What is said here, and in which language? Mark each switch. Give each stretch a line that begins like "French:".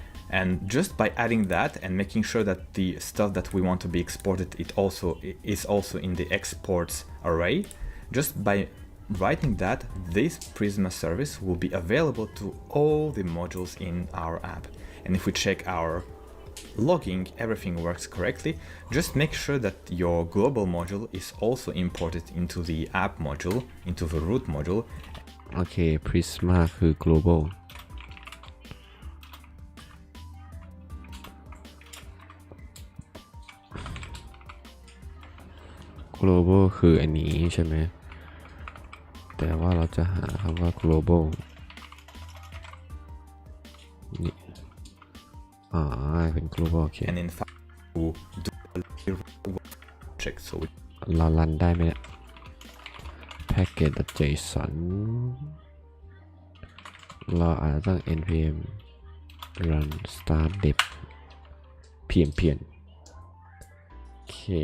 English: And just by adding that and making sure that the stuff that we want to be exported is also in the exports array, just by writing that, this Prisma service will be available to all the modules in our app. And if we check our logging, everything works correctly. Just make sure that your global module is also imported into the app module, into the root module.
Thai: โอเค Prisma คือ global global คืออันนี้ใช่ไหมแต่ว่าเราจะหาคำว่า global นี่เป็น global โอเค
English: And in fact, to do object, so
Thai: เรารันได้ไหมเนี่ย package.json เราอาจจะต้อง npm run start dep เปลี่ยนโอเค